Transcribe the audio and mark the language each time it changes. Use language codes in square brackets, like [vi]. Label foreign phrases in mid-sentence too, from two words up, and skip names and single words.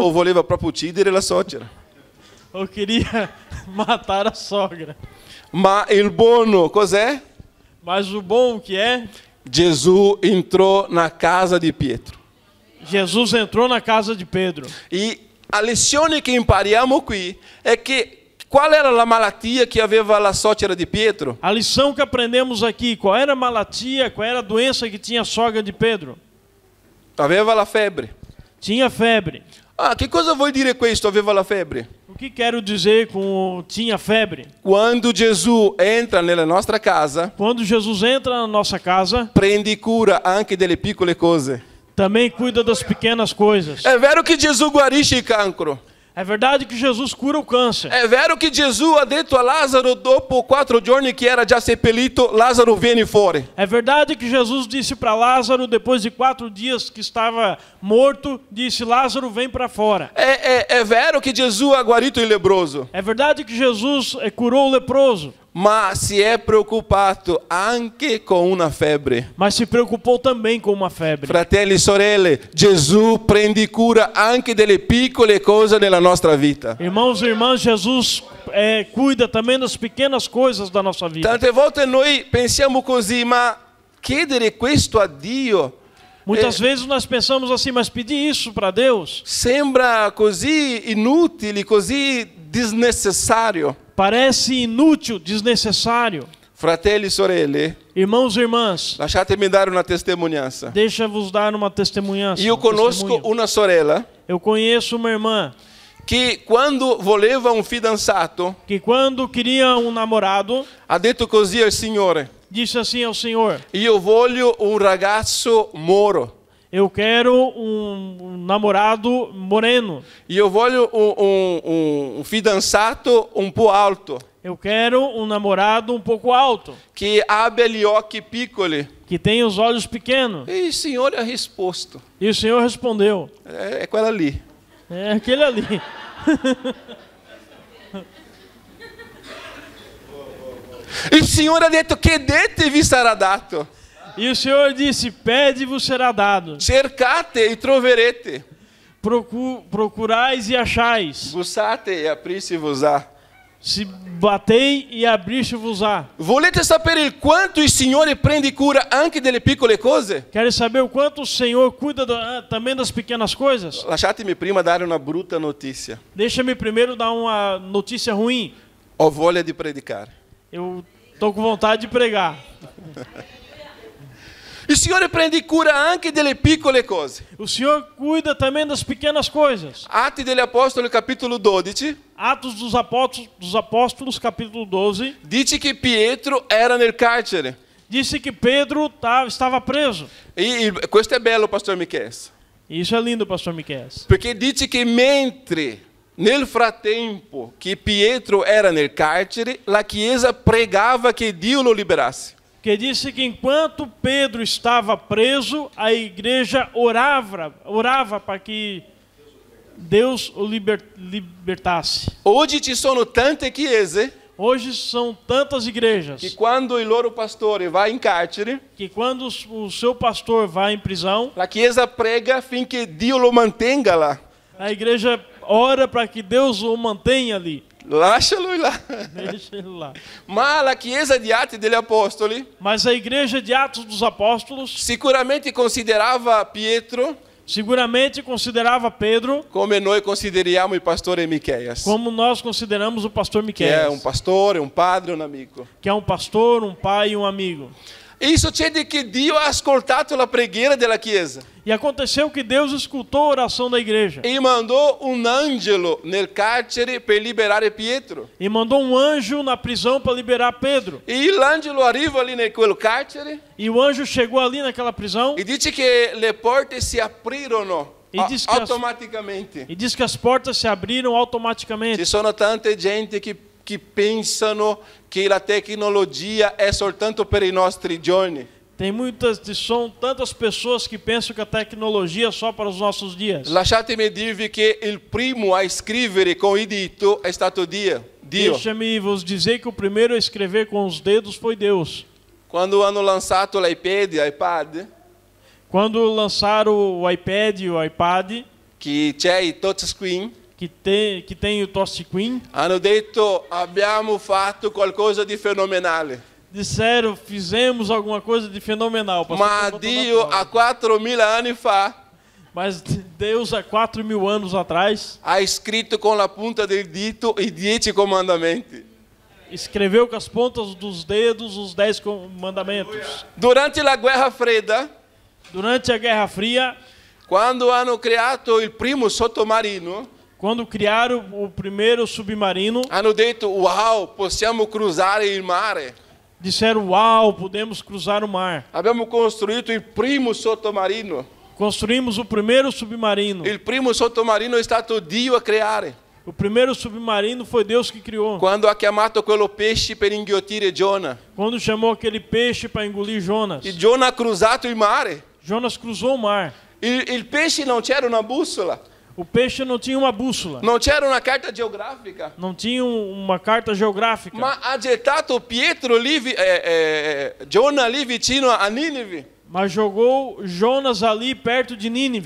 [it] o voleva proprio uccidere la suocera. [pt] ou queria matar a sogra. [it] Ma il buono cos'è? [pt] Mas o bom que é, [it] Gesù entrò na casa di Pietro. [pt] Jesus entrou na casa de Pedro. E a lição que [it] impariamo qui è che qual era la malattia che aveva la suocera di Pietro? [pt] A lição que aprendemos aqui, qual era a malatia, qual era a doença que tinha a sogra de Pedro? [it] Aveva la febbre. [pt] Tinha febre. [it] Ah, che cosa vuol dire questo? Aveva la febbre. [pt] O que quero dizer com tinha febre? [it] Quando Gesù entra nella nostra casa, [pt] Quando Jesus entra na nossa casa, [it] prendi cura anche delle piccole cose. [pt] também cuida das pequenas coisas. [it] È vero che Gesù guarisce il cancro. [pt] É verdade que Jesus cura o câncer. [it] È vero che Gesù ha detto a Lazzaro dopo 4 giorni che era già seppellito, Lazzaro vieni fuori. [pt] É verdade que Jesus disse para Lázaro, depois de 4 dias que estava morto, disse: Lázaro, vem para fora. [it] È vero che Gesù ha guarito il lebbroso, [pt] É verdade que Jesus curou o leproso, [it] ma si è preoccupato anche con una febbre. [pt] mas se preocupou também com uma febre. [it] Fratelli e sorelle, Gesù prende cura anche delle piccole cose nella nostra vita. [pt] Irmãos e irmãs, Jesus cuida também das pequenas coisas da nossa vida. [it] Tante volte noi pensiamo così, ma chiedere questo a Dio [pt] Muitas vezes nós pensamos assim, mas pedir isso para Deus [it] sembra così inutile, così disnecessario. [pt] parece inútil, desnecessário. [it] Fratelli e sorelle, [pt] Irmãos e irmãs, [it] lasciatemi dare una testimonianza. [pt] deixa-vos dar uma testemunhança. [it] Io conosco una sorella [pt] Eu conheço uma irmã [it] che quando voleva un fidanzato [pt] que quando queria um namorado, [it] ha detto così al Signore: [pt] disse assim ao Senhor: [it] io voglio un ragazzo moro, [pt] eu quero um namorado moreno. [it] io voglio un fidanzato un po' alto, [pt] Eu quero um namorado um pouco alto, [it] che abbia gli occhi piccoli. [pt] que tenha os olhos pequenos. [it] E il Signore ha risposto: [pt] E o Senhor respondeu: [it] è quella lì. [pt] é aquele ali. [it] Il Signore ha detto: chiedete vi sarà dato, [pt] E o Senhor disse: pede e vos será dado. [it] cercate e troverete, [pt] Procurais e achais. [it] bussate e aprisse vos ha. [pt] Se batei e abrir-se-vos-á. [it] Volete sapere il quanto il Signore prende cura anche delle piccole cose? [pt] Querem saber o quanto o Senhor cuida também das pequenas coisas? [it] Lasciatemi prima dare una brutta notizia. [pt] Deixa-me primeiro dar uma notícia ruim. [it] Ho voglia di predicare. [pt] Eu estou com vontade de pregar. [it] Il Signore prende cura anche delle piccole cose. [pt] O Senhor cuida também das pequenas coisas. [it] Atti degli Apostoli, capitolo 12, [pt] Atos dos Apóstolos, capítulo 12, [it] dice che Pietro era nel carcere. [pt] disse que Pedro estava preso. [it] Questo è bello, pastor Michele, [pt] E isso é lindo, pastor Miqueias. [it] perché dice che mentre nel frattempo che Pietro era nel carcere, la Chiesa pregava che Dio lo liberasse. [pt] Que disse que enquanto Pedro estava preso, a igreja orava para que Deus o libertasse. [it] Oggi ci sono tante chiese [pt] Hoje são tantas [it] che [pt] igrejas [it] quando il loro pastore va in carcere, [pt] que quando o seu pastor vai em prisão, [it] la Chiesa prega affinché Dio lo mantenga là. [pt] a igreja ora para que Deus o mantenha ali. [it] Lascialo là. [pt] Deixa ele lá. [it] Ma la Chiesa di Atti degli Apostoli [pt] Mas a igreja de Atos dos Apóstolos [it] sicuramente considerava Pietro [pt] seguramente considerava Pedro [it] come noi consideriamo il pastore Micheias, [pt] como nós consideramos o pastor [it] che è un [pt] Miqueias, [it] pastore, un padre, un amico. [pt] que é um pastor, um pai e um amigo. [it] E succede che Dio ha ascoltato la preghiera della Chiesa [pt] E aconteceu que Deus escutou a oração da igreja [it] e mandò un angelo nel carcere per liberare Pietro. [pt] e mandou um anjo na prisão para liberar Pedro. [it] E l'angelo arriva lì in quel carcere [pt] E o anjo chegou ali naquela prisão [it] e dice che le porte si aprirono [pt] E diz que as- [it] automaticamente. [pt] e diz que as portas se abriram automaticamente. [it] Ci sono tante gente che pensano che la tecnologia è soltanto per i nostri giorni. [pt] São tantas pessoas que pensam que a tecnologia é só para os nossos dias. [it] Lasciatemi dirvi che il primo a scrivere con il dito è stato Dio. [pt] Deixa-me vos dizer que o primeiro a escrever com os dedos foi Deus. [it] Quando hanno lanciato l'iPad, [pt] Quando lançaram o iPad e o iPad, [it] che c'è il touchscreen, [pt] que tem o touchscreen, [it] hanno detto abbiamo fatto qualcosa di fenomenale. [pt] disseram, fizemos alguma coisa de fenomenal. Pastor [it] Ma [pt] tá botando [it] Dio a a 4.000 anni fa [pt] Mas Deus, há 4.000 anos atrás, [it] ha scritto con la punta del dito i 10 comandamenti. [pt] escreveu com as pontas dos dedos os 10 mandamentos. [it] Durante la guerra fredda, [pt] Durante a Guerra Fria, [it] quando hanno creato il primo sottomarino, [pt] quando criaram o primeiro submarino, [it] hanno detto wow, possiamo cruzare il mare. [pt] disseram, uau, podemos cruzar o mar. [it] Abbiamo costruito il primo sottomarino. [pt] Construímos o primeiro submarino. [it] Il primo sottomarino è stato Dio a creare. [pt] O primeiro submarino foi Deus que criou. [it] Quando ha chiamato quello pesce per inghiottire Giona. [pt] Quando chamou aquele peixe para engolir Jonas. [it] E Giona ha cruzato il mare. [pt] Jonas cruzou o mar. [it] Il pesce non c'era una bussola. [pt] O peixe não tinha uma bússola. [it] Non c'era una carta geografica. [pt] Não tinha uma carta geográfica. [it] Ma ha gettato Pietro lì, Giona lì vicino a Ninive. [pt] Mas jogou Jonas ali perto de Nínive.